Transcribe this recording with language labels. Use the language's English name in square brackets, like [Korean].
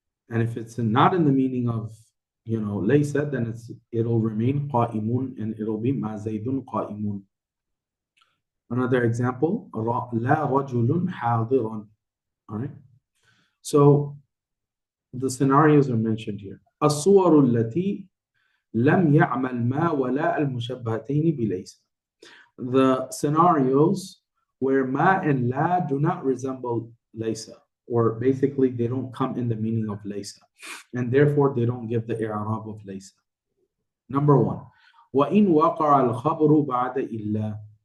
[English] And if it's not in the meaning of, laysa, then it'll remain qa'imun and it'll be ma zaydun qa'imun. Another example, la rajulun hadiran. All right. So the scenarios are mentioned here. [Arabic] الصور التي لم يعمل ما ولا المشبهتين بليس. [English] The scenarios where ma and la do not resemble laysa, or basically they don't come in the meaning of laysa, and therefore they don't give the i'rab of laysa. Number one, [Arabic] وَإِنْ وَقَعَ الْخَبْرُ بَعْدَ إِلَّا.